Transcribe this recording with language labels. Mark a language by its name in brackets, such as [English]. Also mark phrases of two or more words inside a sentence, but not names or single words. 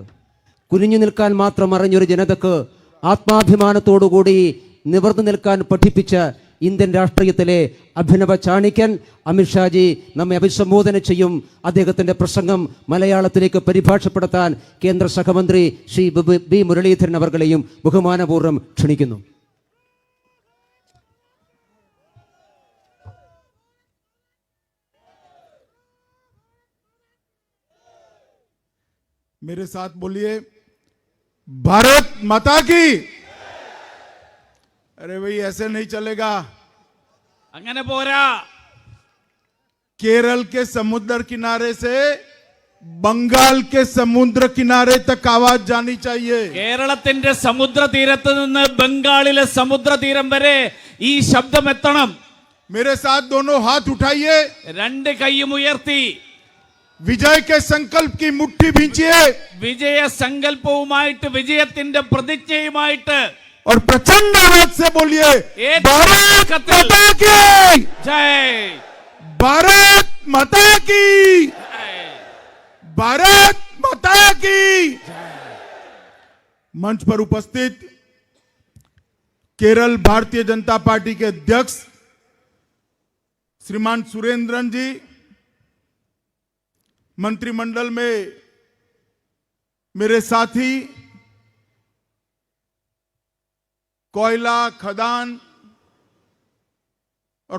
[Malayalam] കുനിഞ്ഞു നിൽക്കാൻ മാത്രം അറിഞ്ഞൊരു ജനതക്ക് ആത്മാഭിമാനത്തോടുകൂടി നിവർന്നു നിൽക്കാൻ പഠിപ്പിച്ച ഇന്ത്യൻ രാഷ്ട്രീയത്തിലെ അഭിനവ ചാണിക്യൻ അമിത്ഷാജി നമ്മെ അഭിസംബോധന ചെയ്യും. അദ്ദേഹത്തിൻ്റെ പ്രസംഗം മലയാളത്തിലേക്ക് പരിഭാഷപ്പെടുത്താൻ കേന്ദ്ര സഹമന്ത്രി ശ്രീ ബി മുരളീധരൻ അവർകളെയും ബഹുമാനപൂർവ്വം ക്ഷണിക്കുന്നു. [Hindi] मेरे साथ बोलिए, भारत माता की। अरे भाई ऐसे नहीं चलेगा, अंगने पोरा। केरल के समुद्र किनारे से बंगाल के समुद्र किनारे तक आवाज जानी चाहिए. [Malayalam] കേരളത്തിന്റെ സമുദ്ര തീരത്ത് നിന്ന് ബംഗാളിലെ സമുദ്ര തീരം വരെ ഈ ശബ്ദം എത്തണം. [Hindi] मेरे साथ दोनों हाथ उठाइए, [Malayalam] രണ്ട് കൈയും ഉയർത്തി [Hindi] विजय के संकल्प की मुट्ठी भींचिए [Malayalam] വിജയ സങ്കല്പവുമായിട്ട് വിജയത്തിന്റെ പ്രതിജ്ഞയുമായിട്ട് [Hindi] और प्रचंड आवाज से बोलिए, एक भारत कत्ल। माता की जय, भारत माता की, भारत माता की। मंच पर उपस्थित केरल भारतीय जनता पार्टी के अध्यक्ष श्रीमान सुरेंद्रन जी, मंत्रिमंडल में मेरे साथी, कोयला खदान और